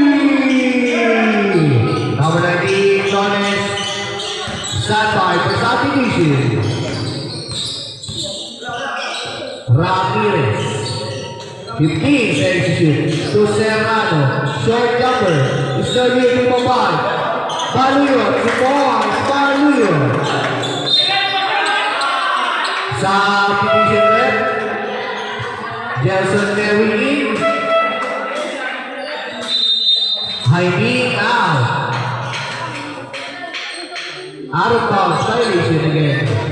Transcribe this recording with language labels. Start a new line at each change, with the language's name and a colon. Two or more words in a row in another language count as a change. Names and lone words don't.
English: Number 19, Torres. Standby for substitution. Ramirez. 15 seconds to shoot. To Serrano. Short jumper. It's no good to Mabal. Baluyo. 2 points. Baluyo. Substitution rep. Jelson Mary in. Hiding out. Out of bounds, violation again.